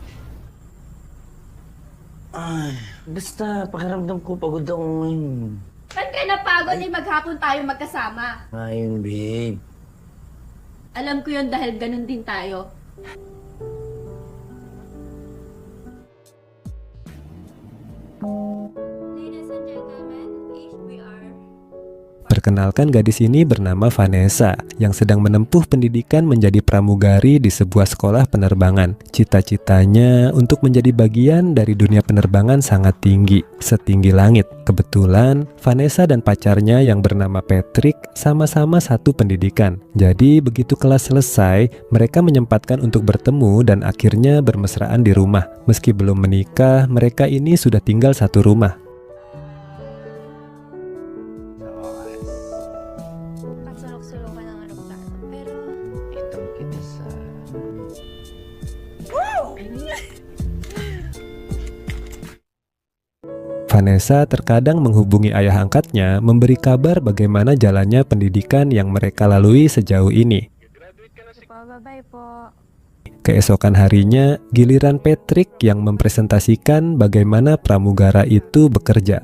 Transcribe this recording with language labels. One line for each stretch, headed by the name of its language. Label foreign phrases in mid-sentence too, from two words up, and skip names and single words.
Filipino: Ay, basta pakiramdam ko pagod ako ngayon. Ba't ka napagod eh maghapon tayo magkasama? Ayun, babe. Alam ko yun dahil ganun din tayo.
English: Ladies and gentlemen, HBR.
Indonesian: Perkenalkan, gadis ini bernama Vanessa yang sedang menempuh pendidikan menjadi pramugari di sebuah sekolah penerbangan. Cita-citanya untuk menjadi bagian dari dunia penerbangan sangat tinggi, setinggi langit. Kebetulan Vanessa dan pacarnya yang bernama Patrick sama-sama satu pendidikan. Jadi begitu kelas selesai, mereka menyempatkan untuk bertemu dan akhirnya bermesraan di rumah. Meski belum menikah, mereka ini sudah tinggal satu rumah.
Filipino: Sulok-sulokan ng aeroplano. Pero, Itong kita sa...
Indonesian: Vanessa terkadang menghubungi ayah angkatnya memberi kabar bagaimana jalannya pendidikan yang mereka lalui sejauh ini.
English: bye-bye po.
Indonesian: Keesokan harinya, giliran Patrick yang mempresentasikan bagaimana pramugara itu bekerja.